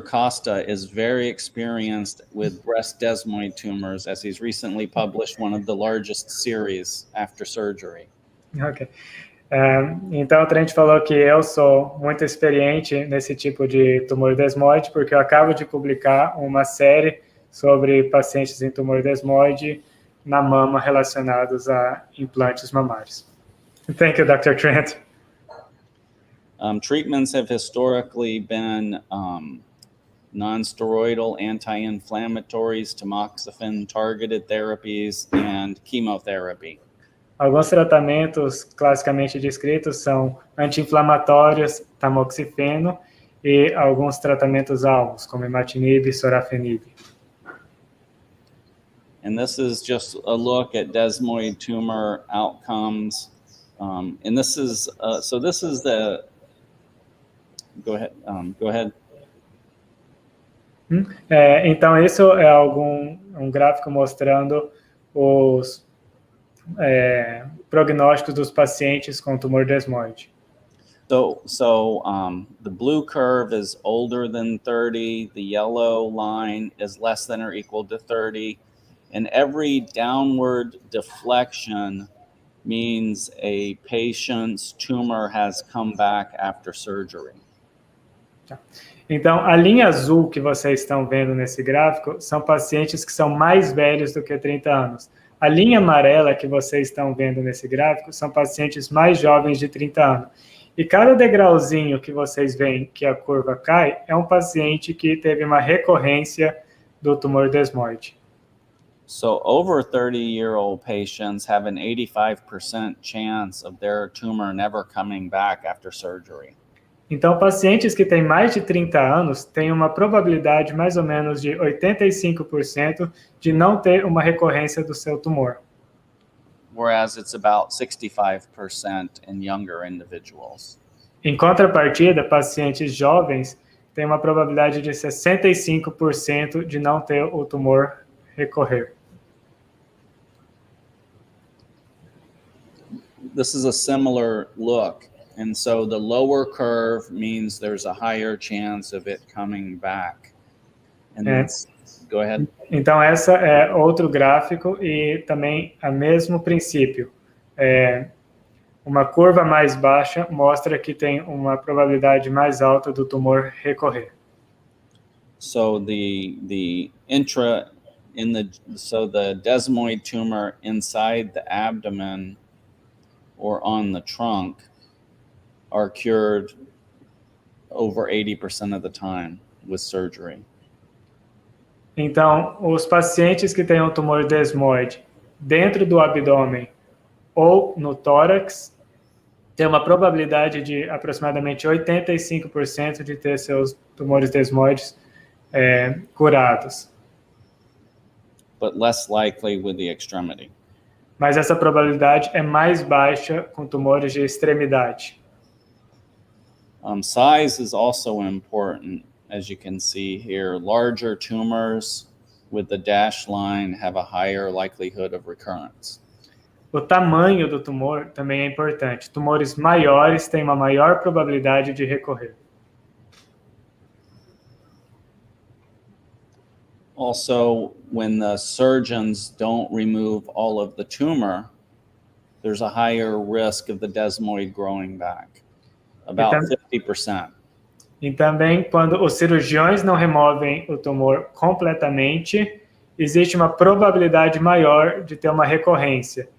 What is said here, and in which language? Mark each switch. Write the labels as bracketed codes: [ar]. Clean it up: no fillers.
[en] Costa is very experienced with breast desmoid tumors, as he's recently published one of the largest series after surgery. Ok. [pt] Então, a gente falou que eu sou muito experiente nesse tipo de tumor desmoide, porque eu acabo de publicar uma série sobre pacientes em tumor desmoide na mama relacionados a implantes mamários. [en] Thank you, Dr. Trent. Treatments have historically been non-steroidal anti-inflammatories, tamoxifen, targeted therapies, and chemotherapy. [pt] Alguns tratamentos classicamente descritos são anti-inflamatórios, tamoxifeno, e alguns tratamentos alvos, como imatinib e sorafenib. [en] And this is just a look at desmoid tumor outcomes. And this is, so this is the, go ahead. [pt] Então, isso é um gráfico mostrando os prognósticos dos pacientes com tumor desmoide. [en] So the blue curve is older than 30, the yellow line is less than or equal to 30, and every downward deflection means a patient's tumor has come back after surgery. [pt] Então, a linha azul que vocês estão vendo nesse gráfico são pacientes que são mais velhos do que 30 anos. A linha amarela que vocês estão vendo nesse gráfico são pacientes mais jovens de 30 anos. E cada degrauzinho que vocês veem que a curva cai é um paciente que teve uma recorrência do tumor desmóide. [en] So over 30-year-old patients have an 85% chance of their tumor never coming back after surgery. [pt] Então, pacientes que têm mais de 30 anos têm uma probabilidade mais ou menos de 85% de não ter uma recorrência do seu tumor. [en] Whereas it's about 65% in younger individuals. [pt] Em contrapartida, pacientes jovens têm uma probabilidade de 65% de não ter o tumor recorrer. [en] This is a similar look. And so the lower curve means there's a higher chance of it coming back. And go ahead. [pt] Então, essa é outro gráfico e também o mesmo princípio. Uma curva mais baixa mostra que tem uma probabilidade mais alta do tumor recorrer. [en] So the desmoid tumor inside the abdomen or on the trunk are cured over 80% of the time with surgery. [pt] Então, os pacientes que têm um tumor desmoide dentro do abdômen ou no tórax têm uma probabilidade de aproximadamente 85% de ter seus tumores desmoides curados. [en] But less likely with the extremity. [pt] Mas essa probabilidade é mais baixa com tumores de extremidade. [en] Size is also important, as you can see here. Larger tumors with the dashed line have a higher likelihood of recurrence. [pt] O tamanho do tumor também é importante. Tumores maiores têm uma maior probabilidade de recorrer. [en] Also, when the surgeons don't remove all of the tumor, there's a higher risk of the desmoid growing back, about 50%. [pt] E também, quando os cirurgiões não removem o tumor completamente, existe uma probabilidade maior de ter uma recorrência.